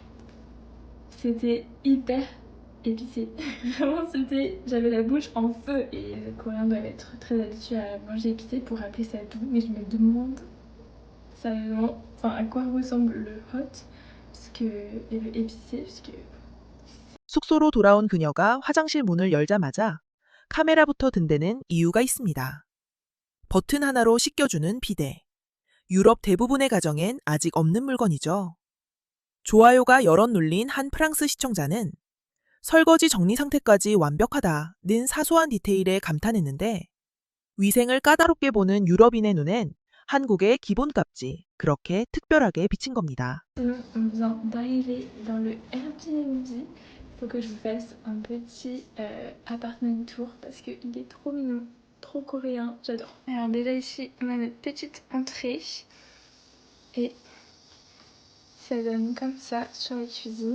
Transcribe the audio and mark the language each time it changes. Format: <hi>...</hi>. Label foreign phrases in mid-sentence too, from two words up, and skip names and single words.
<fr>C'était hyper épicé. Vraiment, j'avais la bouche en feu. Et les Coréens doivent être très habitués à manger épicé pour appeler ça doux. Mais je me demande sérieusement, à quoi ressemble le hot et le épicé, parce que</fr> <ko>숙소로 돌아온 그녀가 화장실 문을 열자마자 카메라부터 든 데는 이유가 있습니다. 버튼 하나로 씻겨주는 비데. 유럽 대부분의 가정엔 아직 없는 물건이죠. 좋아요가 여럿 눌린 한 프랑스 시청자는 설거지 정리 상태까지 완벽하다는 사소한 디테일에 감탄했는데 위생을 까다롭게 보는 유럽인의 눈엔 한국의 기본값지 그렇게 특별하게 비친 겁니다.</ko> <fr>sinon, on vient d'arriver dans le Airbnb. Il faut que je vous fasse un petit appartement tour parce qu'il est trop mignon, trop coréen, j'adore. Alors déjà ici, on a notre petite entrée et ça donne comme ça sur la cuisine.</fr>